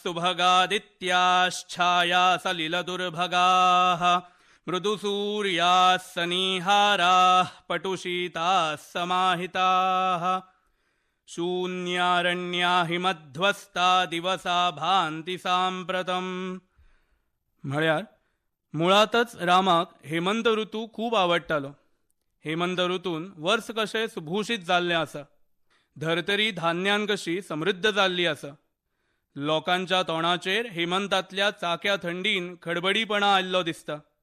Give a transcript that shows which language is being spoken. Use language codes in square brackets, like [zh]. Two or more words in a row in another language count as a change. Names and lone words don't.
[sa] सुभगादित्याश्छाया सलिलदुर्भगाः मृदुसूर्याः सनीहाराः पटुशीताः समाहिताः शून्यारण्या हिमध्वस्ता दिवसा भान्ति सांप्रतम्. [kok] म्हळ्यार मुळातच रामाक हेमंत ऋतू खूप आवडटालो. हेमंत ऋतून वर्स कशें सुभूषित जाल्लें आसा. धर्तरी धान्यान कशी समृद्ध जाल्ली आसा. लोकांच्या तोंडाचेर हेमंतांतल्या चाक्या थंडीन खडबडीपणा आयिल्लो दिसता.